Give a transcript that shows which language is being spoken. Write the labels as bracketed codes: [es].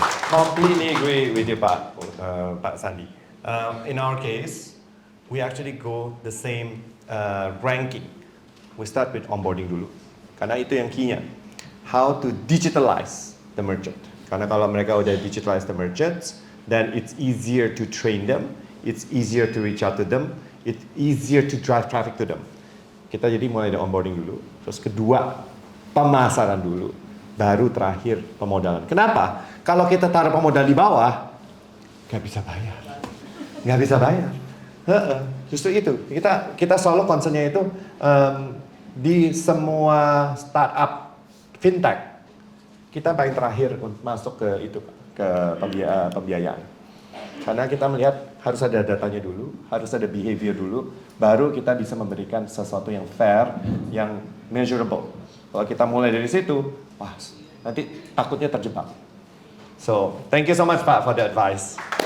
[en] Completely agree with you, Pak Sandi. In our case, we actually go the same ranking. We start with onboarding [id] dulu, karena itu yang key-nya. [en] How to digitalize the merchant. [id] Karena kalau mereka udah [en] digitalize the merchants, then it's easier to train them, it's easier to reach out to them, it's easier to drive traffic to them. [id] Kita jadi mulai dari onboarding dulu, terus kedua pemasaran dulu, baru terakhir pemodalan. Kenapa? Kalau kita taruh pemodal di bawah, nggak bisa bayar. Nggak bisa bayar. Justru itu, kita selalu concernnya itu di semua startup fintech, kita paling terakhir untuk masuk ke itu, ke pembiayaan. Karena kita melihat harus ada datanya dulu, harus ada behavior dulu, baru kita bisa memberikan sesuatu yang fair, yang measurable. Kalau kita mulai dari situ, wah, nanti takutnya terjebak. [en] So, thank you so much Pak for the advice.